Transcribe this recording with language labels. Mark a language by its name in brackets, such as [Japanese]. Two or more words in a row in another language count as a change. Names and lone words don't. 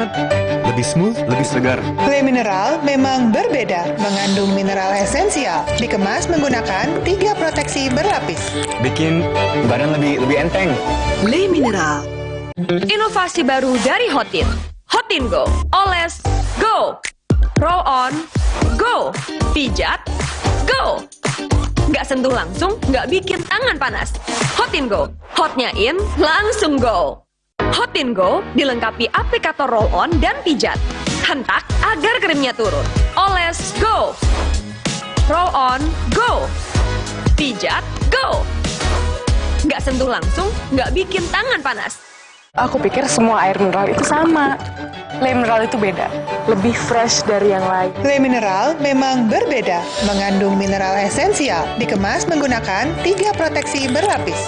[Indonesian] Lebih smooth, lebih segar. Le mineral memang berbeda, mengandung mineral esensial, dikemas menggunakan 3 proteksi berlapis. Bikin badan lebih enteng. Le mineral. Inovasi baru dari Hotin. Hotin Go. [English] Oles, go. Roll on, go. [Indonesian] Pijat, go. Nggak sentuh langsung, nggak bikin tangan panas. Hotin Go. Hotnya in, langsung go. Hotin Go dilengkapi aplikator [English] roll on [Indonesian] dan pijat. Hentak agar krimnya turun. Oles, [English] go. Roll on, go. [Indonesian] Pijat, go. Nggak sentuh langsung, nggak bikin tangan panas. Aku pikir semua air mineral itu sama. Le mineral itu beda, lebih fresh dari yang lain. Le mineral memang berbeda, mengandung mineral esensial, dikemas menggunakan 3 proteksi berlapis.